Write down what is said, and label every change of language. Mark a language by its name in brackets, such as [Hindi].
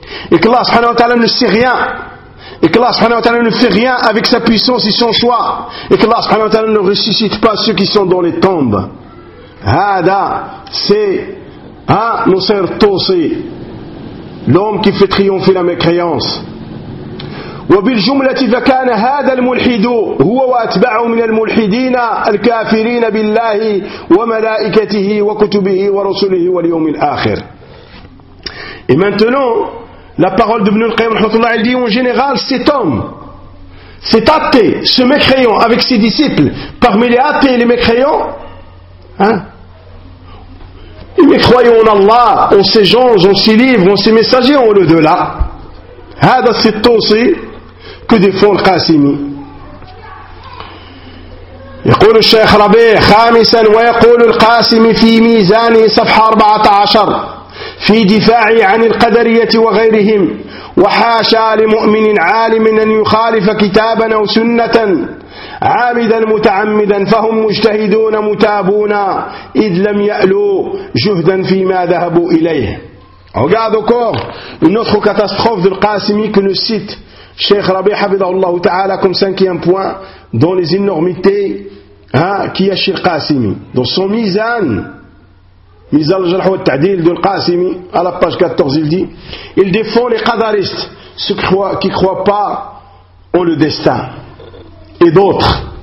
[French] Et que Allah subhanahu wa ta'ala ne sait rien. Et que Allah subhanahu wa ta'ala ne fait rien avec sa puissance et son choix. Et que Allah subhanahu wa ta'ala ne ressuscite pas ceux qui sont dans les tombes. Hada, c'est Nusayr Tusi, l'homme qui fait triompher la mécréance. [Arabic] وبالجملة فكان هذا الملحد هو واتباعه من الملحدين الكافرين بالله وملائكته وكتبه ورسله واليوم الآخر. [French] Et maintenant, la parole de Ibn al-Qayyim rahmatullah, elle dit en général, cet homme, cet athée, ce mécréant avec ses disciples, parmi les athées et les mécréants, mais croyons en Allah, en ses gens, en ses livres, en ses messagers, en l'au-delà. Hada sittosi, que défend le Qasimi. [Arabic] يقول الشيخ ربيع خامسا ويقول القاسم في ميزان صفحة 14 في دفاعي عن القدرية وغيرهم وحاشا لمؤمن عالم أن يخالف كتابا أو سنة عامدا متعمدا فهم مجتهدون متابون إذ لم يألوا جهدا فيما ذهبوا إليه. [French] Regarde encore une autre catastrophe de القاسمي que nous cite Cheikh Rabi [Arabic] حفظه الله تعالى [French] comme cinquième point dans les énormités qui est chez القاسمي dans son mizan. Mise à l'ajal hawa ta'dil de l'Qasimi, à la page 14, il dit, il défend les qadaristes, ceux qui ne croient pas en le destin, et d'autres.